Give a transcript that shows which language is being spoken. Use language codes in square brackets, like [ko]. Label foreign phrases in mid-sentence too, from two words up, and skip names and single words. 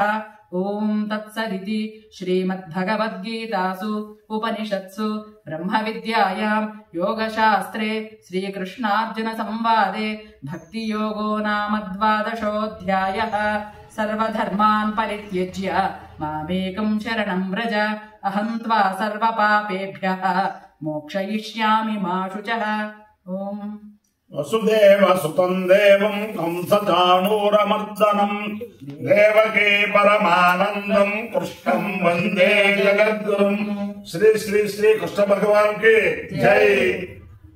[sa] ओम तत्सदिति श्रीमद्भगवद्गीतासु उपनिषत्सु ब्रह्मविद्यायां योगशास्त्रे श्रीकृष्णार्जुन संवादे भक्तियोगो नाम 12ोऽध्यायः। సర్వధర్మాన్ పరిత్యజ్య మామేకం శరణం వ్రజ అహం త్వా సర్వపాపేభ్యః మోక్షయిష్యామి మా శుచః. ఓం వసుదేవ సుతం దేవం కంసచాణూరమర్దనం దేవకీ పరమానందం కృష్ణం వందే జగద్గురుం. [hi] श्री श्री श्री कृष्ण भगवान की जय.